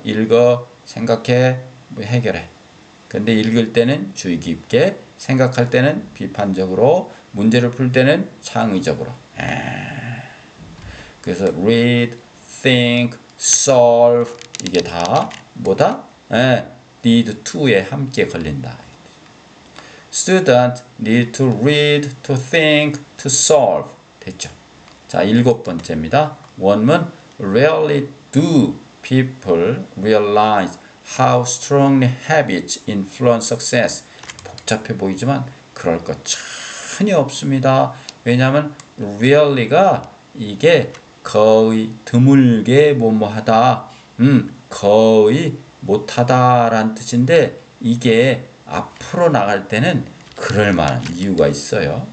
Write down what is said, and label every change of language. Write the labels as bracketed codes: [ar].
[ko] 읽어, 생각해, 해결해. 근데 읽을 때는 주의 깊게, 생각할 때는 비판적으로, 문제를 풀 때는 창의적으로. 그래서 read, think, solve 이게 다 뭐다? [en] need to [ko] 에 함께 걸린다. [en] Student need to read, to think, to solve. [ko] 됐죠? 자, 7번째입니다. 원문 [en] Rarely do people realize how strongly habits influence success. [ko] 복잡해 보이지만 그럴 것 전혀 없습니다. 왜냐하면 rarely가 이게 거의 드물게 뭐뭐하다, 거의 못하다라는 뜻인데 이게 앞으로 나갈 때는 그럴 만한 이유가 있어요.